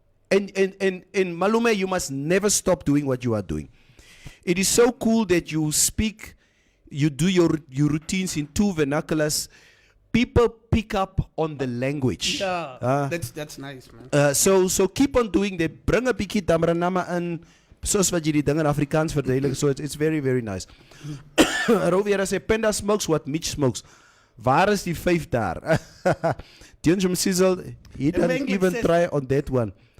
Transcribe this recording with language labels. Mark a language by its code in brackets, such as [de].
[en] And Malume, you must never stop doing what you are doing. It is so cool that you do your routines in two vernaculars. People pick up on the language. Yeah, that's nice, man. So keep on doing that. Bring a [af] bietjie Tamaranama in, soos wat jy die ding in Afrikaans verduidelik. [en] So it's very, very nice. Roviera sê, Penda smokes what Mitch smokes. [af] Waar is die 5 daar? [en] Dion Sizzle, he didn't even try on that one.